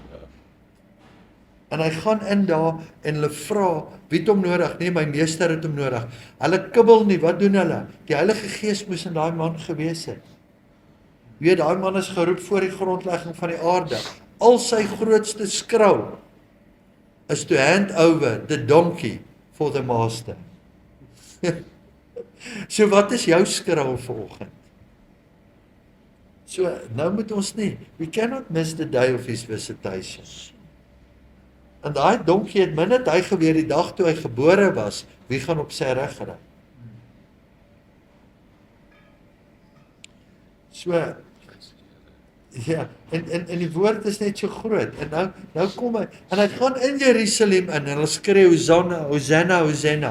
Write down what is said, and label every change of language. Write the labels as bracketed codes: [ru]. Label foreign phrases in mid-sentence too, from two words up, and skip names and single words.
[af] En hy gaan in daar, en hulle vra, wie het hom nodig? Nee, my meester het hom nodig. Hulle kibbel nie, wat doen hulle? Die Heilige Gees moes in daai man gewees het. Weet, daai man is geroep voor die grondlegging van die aarde. Al sy grootste skrou is [en] to hand over the donkey for the master. [af] So wat is jou skrou vanoggend? So nou moet ons nie, [en] we cannot miss the day of his visitation. [af] En daai donkie het minnet hy geweet die dag toe hy gebore was, wie gaan op sy reg ry? So, ja, en die woord is net so groot, en nou kom hy, en hy gaan in Jerusalem in, en hulle skree, Hosanna, Hosanna, Hosanna.